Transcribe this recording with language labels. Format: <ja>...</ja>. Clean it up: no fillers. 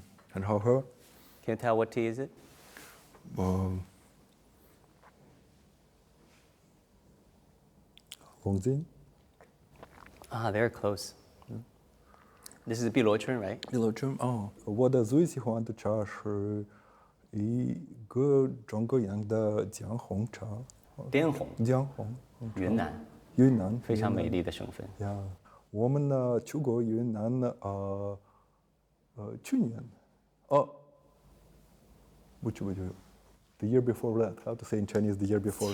<zh>很好喝。</zh> <en>Can you tell what tea is it? Wang. Ah, very close. This is 碧螺春, right?</en> <zh>碧螺春哦，我的最喜欢的茶是一个中国样的姜红茶。滇红，姜红，云南非常美丽的省份。呀，我们呢去过云南呢，去年，不，</zh> <en>the year before that, how to say in Chinese the year before?</en>